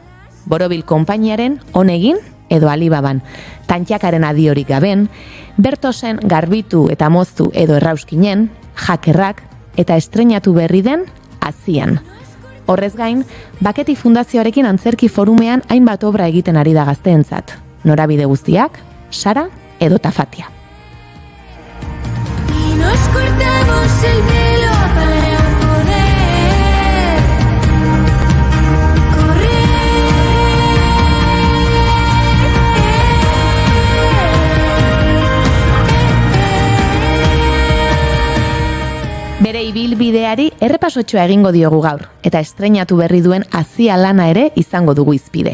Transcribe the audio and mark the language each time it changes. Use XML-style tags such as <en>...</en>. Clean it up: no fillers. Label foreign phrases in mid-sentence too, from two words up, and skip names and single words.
<eu>Borobil konpainiaren Onegin edo Alibaban, Tantxakaren adiorik gaben, Bertosen Garbitu eta Moztu edo Errauskinen, Jakerrak eta estreinatu berri den Azian. Horrez gain, Baketi Fundazioarekin antzerki forumean hainbat obra egiten ari da gazteentzat. Norabide guztiak, Sara edo Tafatia.</eu> <es>Y nos cortamos el pelo para poder</es> <eu>Bere ibilbideari errepasotxoa egingo diogu gaur, eta estreinatu berri duen Azia lana ere izango dugu izpide.</eu>